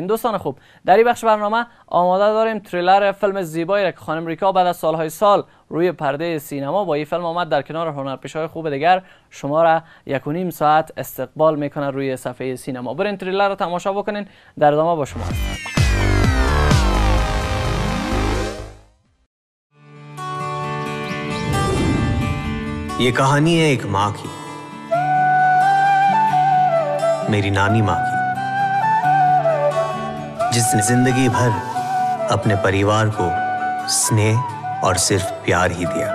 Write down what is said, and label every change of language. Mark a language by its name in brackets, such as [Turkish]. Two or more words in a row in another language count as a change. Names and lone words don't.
[Persian] دوستان خوب، در این بخش برنامه آماده داریم تریلر فیلم زیبایی را که خانم ریکا بعد از سالهای سال روی پرده سینما با این فیلم آمد در کنار هنرپیشه‌های خوب دیگر شما را 1.5 ساعت استقبال میکنه روی صفحه سینما. برین تریلر را تماشا بکنین، در ادامه با شما هستم. [Hindi] ये कहानी है एक माँ की, मेरी नानी माँ की, जिसने जिंदगी भर अपने परिवार को स्नेह और सिर्फ प्यार ही दिया।